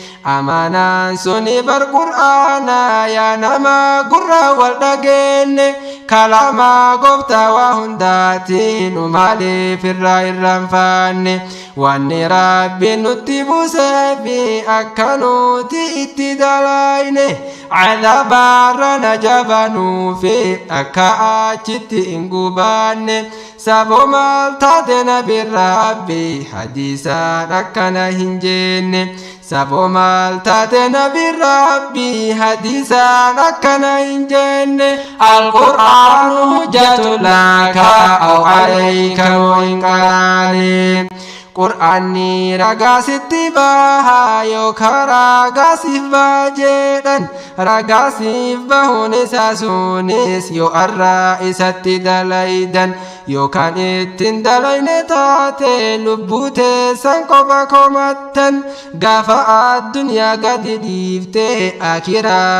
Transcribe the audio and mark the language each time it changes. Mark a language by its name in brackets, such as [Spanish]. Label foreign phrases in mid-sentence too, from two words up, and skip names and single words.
[Oromo] amanaan suni bar qur'aana yaa nama gurra wal dhageenne kalama gooftaa waa hundaatiin maaliif irraa irraanfanne wanni rabbi nutti buusee fi akka nuti itti dalayne cadabaarra na jabanuufi akka achitti hin gubanne saboo maal taate nabi rabbi hadiisaan akkana hin jenne saboo maal taate nabi rabbi hadiisaan akkana hin jenne [Arabic] القرآن حجة لك أو عليك [Oromo] in qara'te qur'aanni ragaa sitti baha yookaan ragaa siif baha jedhan ragaa siif bahuun isaa sunis yoo arraa isatti dalaydan yookaan ittiin dalayne taate lubbuu teessan qofa komattan gaafa addunyaa gadi dhiifte akiraa